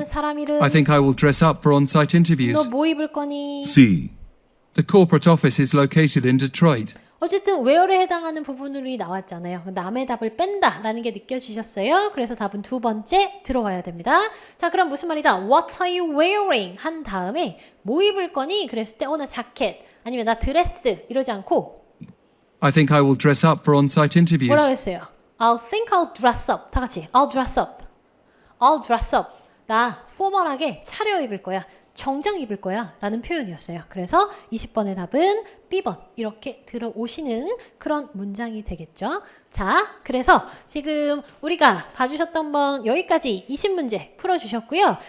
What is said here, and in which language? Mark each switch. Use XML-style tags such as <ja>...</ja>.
<en>B.</en> <ko>사람 이름.</ko> <en>I think I will dress up for on-site interviews.</en> <ko>너 뭐 입을 거니?</ko> <en>C. The corporate office is located in Detroit.</en> <ko>어쨌든 where에 해당하는 부분이 나왔잖아요. 남의 답을 뺀다라는 게 느껴지셨어요. 그래서 답은 두 번째 들어가야 됩니다. 자, 그럼 무슨 말이다?</ko> <en>What are you wearing?</en> <ko>한 다음에 뭐 입을 거니? 그랬을 때 나 자켓 아니면 나 드레스 이러지 않고</ko> <en>I think I will dress up for on-site interviews.</en> <ko>뭐라고 했어요?</ko> <en>I'll think I'll dress up. 다 같이 I'll dress up. I'll dress up.</en> <ko>나 포멀하게 차려입을 거야. 정장 입을 거야 라는 표현이었어요. 그래서 20번의 답은 B번 이렇게 들어오시는 그런 문장이 되겠죠. 자, 그래서 지금 우리가 봐주셨던 번 여기까지 20문제 풀어주셨고요.</ko>